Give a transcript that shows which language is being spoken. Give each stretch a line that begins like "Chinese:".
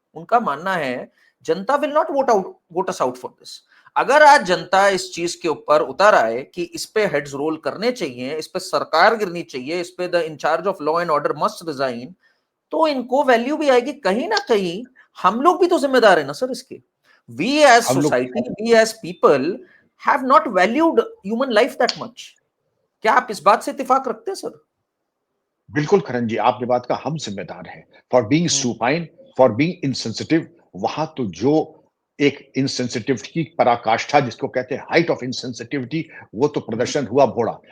Hindi: उनका मानना है जनता
English: Will not vote us out for this.
Hindi: अगर आज जनता इस चीज के ऊपर उतर आए कि इस पे हेड्स रोल करने चाहिए, इस पे सरकार गिरनी चाहिए, इस पे
English: the incharge of law and order must resign,
Hindi: तो इनको वैल्यू भी आएगी। कहीं ना कहीं हम लोग भी तो जिम्मेदार है ना सर इसके।
English: We as
Hindi: हम लोग
English: society, we as people have not valued human life that much.
Hindi: क्या आप इस बात से इत्तेफाक रखते हैं सर? बिल्कुल करण जी, आपकी बात का हम जिम्मेदार हैं
English: For being supine, for being insensitive.
Hindi: वहां तो जो एक इनसेंसिटिविटी की पराकाष्ठा जिसको कहते हैं
English: height of insensitivity,
Hindi: वो तो प्रदर्शन हुआ भोड़ा।